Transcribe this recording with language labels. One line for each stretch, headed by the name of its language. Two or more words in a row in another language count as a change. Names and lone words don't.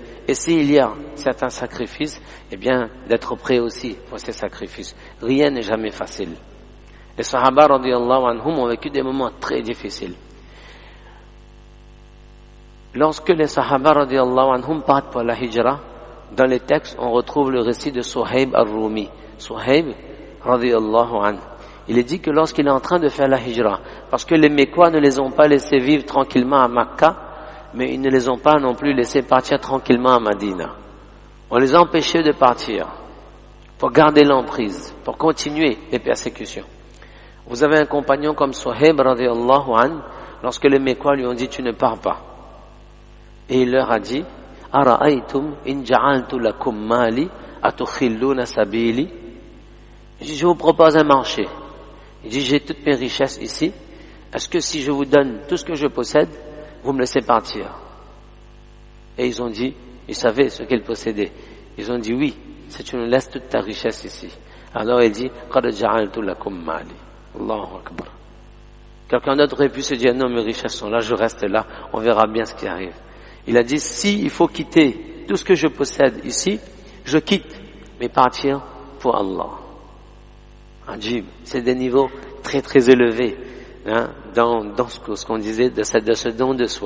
French: Et s'il y a certains sacrifices, eh bien, d'être prêt aussi pour ces sacrifices. Rien n'est jamais facile. Les sahaba
Arabic: رضي الله عنهم
French: ont vécu des moments très difficiles. Lorsque les sahaba
Arabic: رضي الله عنهم
French: partent pour la hijra, dans les textes, on retrouve le récit de Suhaib al-Rumi.
Arabic: Suhaib رضي الله عنه.
French: Il est dit que lorsqu'il est en train de faire la hijra, parce que les Mécois ne les ont pas laissés vivre tranquillement à Makka, mais ils ne les ont pas non plus laissés partir tranquillement à Madina. On les a empêchés de partir, pour garder l'emprise, pour continuer les persécutions. Vous avez un compagnon comme Suhaib
Arabic: رضي الله عنه,
French: lorsque les Mécois lui ont dit tu ne pars pas. Et il leur a dit
Arabic: أرأيتم إن جعلت لكم مالي أتخلون سبيلي.
French: Il dit je vous propose un marché. Il dit j'ai toutes mes richesses ici. Est-ce que si je vous donne tout ce que je possède, vous me laissez partir? Et ils ont dit, ils savaient ce qu'ils possédaient. Ils ont dit oui, si tu nous laisses toute ta richesse ici. Alors il dit
Arabic: قد جعلت لكم مالي. الله أكبر.
French: Quelqu'un d'autre aurait pu se dire non, mes richesses sont là, je reste là, on verra bien ce qui arrive. Il a dit, si il faut quitter tout ce que je possède ici, je quitte, mais partir pour Allah. Ajib, c'est des niveaux très très élevés dans ce qu'on disait de ce don de soi.